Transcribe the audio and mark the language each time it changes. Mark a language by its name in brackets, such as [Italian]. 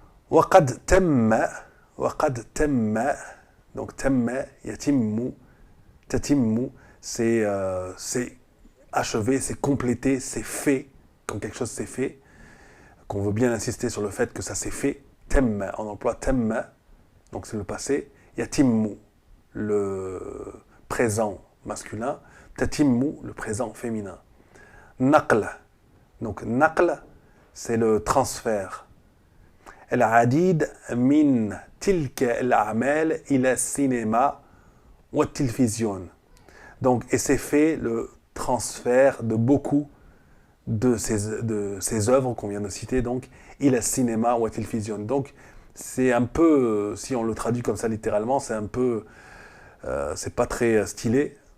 [Arabic] وقد تم [French] donc [Arabic] تم يتم تتم [French] c'est achevé, c'est complété, c'est fait, quand quelque chose s'est fait, qu'on veut bien insister sur le fait que ça s'est fait. Tem, on emploie tem, donc c'est le passé. Yatimmu, le présent masculin. Tatimmu, le présent féminin. Naql, donc naql, c'est le transfert. [Arabic] العديد من تلك الأعمال إلى السينما والتلفزيون. [French] Donc, et c'est fait le transfert de beaucoup de ces œuvres qu'on vient de citer, donc, [Arabic] إلى السينما والتلفزيون. [French] Donc, c'est un peu, si on le traduit comme ça littéralement, c'est un peu, c'est pas très stylé.